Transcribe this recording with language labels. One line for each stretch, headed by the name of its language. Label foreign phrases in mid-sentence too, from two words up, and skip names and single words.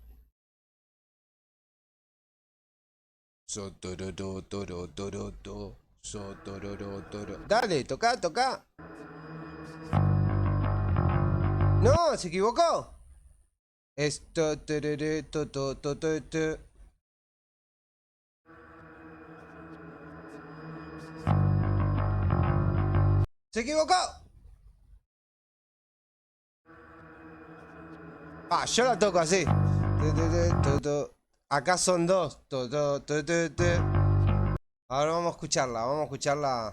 Spanish: Sotororo, toro, toro, to. Sotororo, toro. Dale, toca, toca. No, se equivocó. Esto, tereré, to, to, to, to, to. ¡Se equivocó! Ah, yo la toco así. Acá son dos. Ahora vamos a escucharla, vamos a escucharla.